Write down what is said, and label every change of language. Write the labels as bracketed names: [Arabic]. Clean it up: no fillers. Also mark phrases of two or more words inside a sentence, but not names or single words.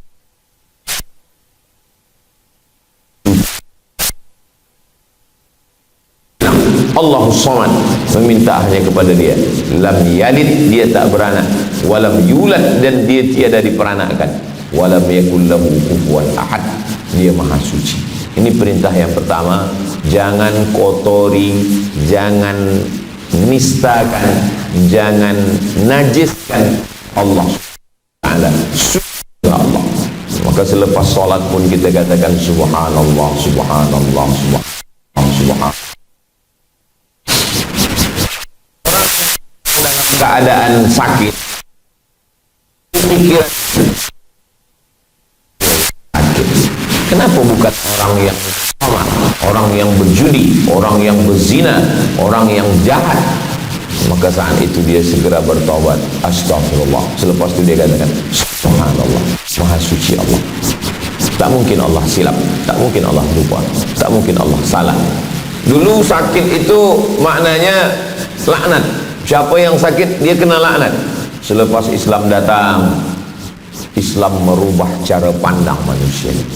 [Arabic] الله الصمد, [Malay] meminta hanya kepada dia. [Arabic] لم يلد, [Malay] dia tak beranak, [Arabic] ولم يولد, [Malay] dan dia tiada diperanakkan, [Arabic] ولم يكن له كفوا أحد, [Malay] dia maha suci. Ini perintah yang pertama, jangan kotori, jangan nistakan, jangan najiskan Allah Ta'ala, suci Allah. Maka selepas solat pun kita katakan [Arabic] سبحان الله سبحان الله سبحان الله سبحان الله. [Malay] Keadaan sakit, pikiran sakit. Kenapa bukan orang yang sama, orang yang berjudi, orang yang berzina, orang yang jahat? Maka saat itu dia segera bertaubat, astagfirullah. Selepas itu dia katakan subhanallah, maha suci Allah. Tak mungkin Allah silap, tak mungkin Allah lupa, tak mungkin Allah salah. Dulu sakit itu maknanya laknat. Siapa yang sakit, dia kena laknat. Selepas Islam datang, Islam merubah cara pandang manusia.